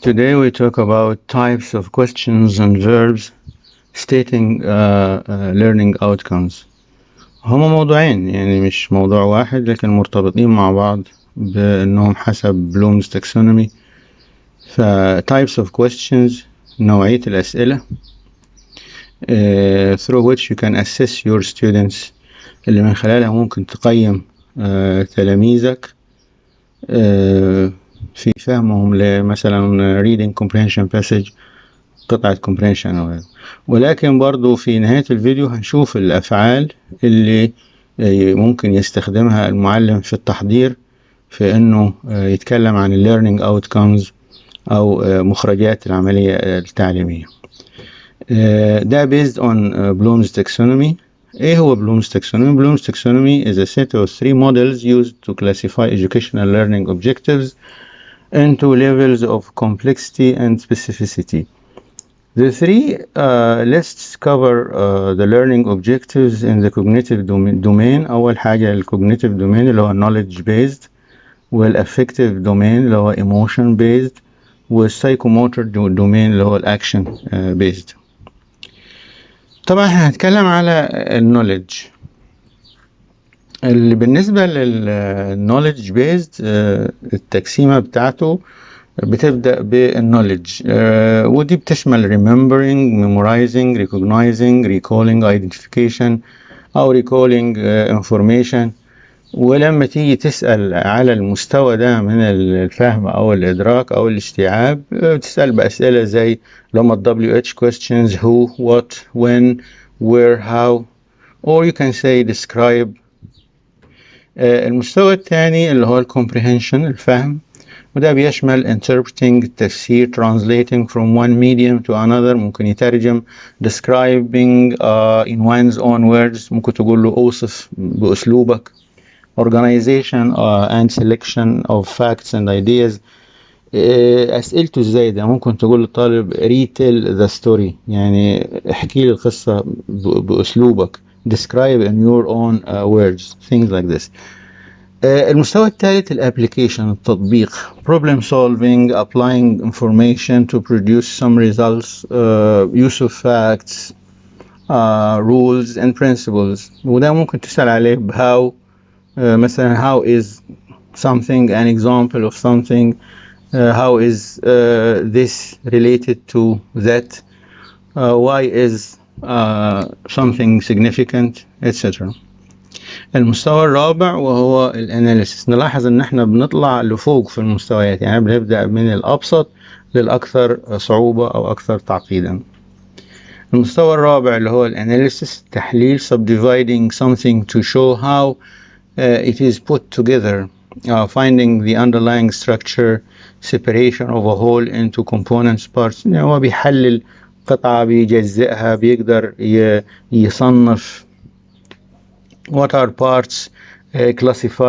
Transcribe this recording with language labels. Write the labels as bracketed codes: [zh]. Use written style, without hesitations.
[en] Today we talk about types of questions and verbs stating learning outcomes. [ar] هما موضوعين يعني مش موضوع واحد لكن مرتبطين مع بعض بأنهم حسب بلومز taxonomy. [en] types of questions [ar] نوعية الأسئلة [en] through which you can assess your students [ar] اللي من خلالها ممكن تقيم تلاميذك في فهمهم لمثلا [en] reading comprehension passage قطعة comprehension [ar] أو غيره. ولكن برضو في نهاية الفيديو هنشوف الأفعال اللي ممكن يستخدمها المعلم في التحضير في أنه يتكلم عن learning outcomes أو مخرجات العملية التعليمية. [en] ده based on Bloom's taxonomy. [ar] إيه هو Bloom's taxonomy? [en] Bloom's taxonomy is a set of 3 models used to classify educational learning objectives into levels of complexity and specificity. The 3 lists cover the learning objectives in the cognitive domain. [ar] أول حاجة [en] cognitive domain اللي هو knowledge based، والaffective domain اللي هو emotion based، والpsychomotor domain اللي هو action based. [ar] طبعا احنا هنتكلم على knowledge. اللي بالنسبة للknowledge based التقسيمة بتاعته بتبدأ بالknowledge ودي بتشمل [en] remembering, memorizing, recognizing, recalling, identification أو recalling information. [ar] ولما تيجي تسأل على المستوى ده من الفهم أو الإدراك أو الاستيعاب تسأل بأسئلة زي لما [en] WH questions who, what, when, where, how, or you can say describe. [ar] المستوى الثاني اللي هو [en] comprehension [ar] الفهم، وده بيشمل [en] interpreting التفسير translating from one medium to another، [ar] ممكن يترجم [en] describing in one's own words، [ar] ممكن تقول له أوصف بأسلوبك [en] organization and selection of facts and ideas. [ar] أسئلته ازاي ده؟ ممكن تقول للطالب [en] retell the story [ar] يعني احكي لي القصة بأسلوبك [en] describe in your own words things like this. [ar] المستوى الثالث الابليكيشن التطبيق [en] problem solving applying information to produce some results use of facts rules and principles. [ar] وده ممكن تسأل عليه [en] how مثلا how is something an example of something how is this related to that why is something significant etc. [ar] المستوى الرابع وهو الاناليسيس. نلاحظ ان احنا بنطلع لفوق في المستويات، يعني بنبدأ من الابسط للاكثر صعوبة او اكثر تعقيدا. المستوى الرابع اللي هو الاناليسيس تحليل [en] subdividing something to show how it is put together finding the underlying structure separation of a whole into components parts. [ar] يعني هو بيحلل قطعة بيجزئها بيقدر يصنف [en] what are parts classify.